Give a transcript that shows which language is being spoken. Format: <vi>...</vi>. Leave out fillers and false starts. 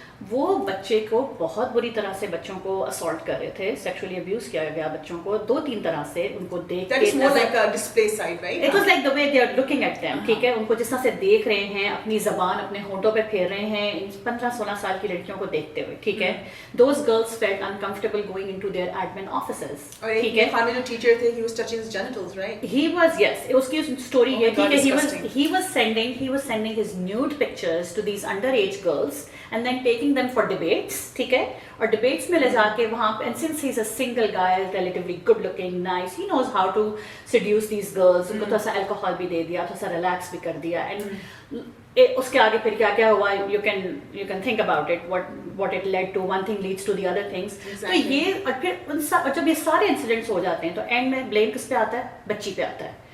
<ur>وہ بچے کو بہت بری طرح سے بچوں کو اسالٹ کر رہے تھے, سیکشولی ابیوز کیا گیا بچوں کو 2-3 طرح سے. ان کو دیکھ کے</ur> <en>it was like the way they are looking at them,</en> <ur>ٹھیک ہے. ان کو جس طرح سے دیکھ رہے ہیں, اپنی زبان اپنے ہونٹوں پہ پھیر رہے ہیں 15-16 سال کی لڑکیوں کو دیکھتے ہوئے, ٹھیک ہے.</ur> <en>those girls felt uncomfortable going into their admin offices,</en> <ur>ٹھیک ہے. جو ٹیچر تھے,</ur> <en>he was touching his genitals, right? He was, yes.</en> <ur>اس کی اسٹوری یہ تھی کہ</ur> <en>he was sending his nude pictures to these underage girls and then taking them for debates,</en> <ur>ٹھیک ہے. اور ڈبیٹس میں لے جا کے وہاں پہ,</ur> <en>and since he's a single guy, relatively good looking, nice, he knows how to seduce these girls.</en> <ur>ان کو تھوڑا سا الکوہول بھی دے دیا, تھوڑا سا ریلیکس بھی کر دیا, and اس کے آگے پھر کیا کیا ہوا,</ur> <en>you can think about it, what it led to. One thing leads to the other things.</en> <ur>تو یہ, اور پھر جب یہ سارے انسیڈنٹس ہو جاتے ہیں تو اینڈ میں بلیم کس پہ آتا ہے, بچی پہ آتا ہے.</ur>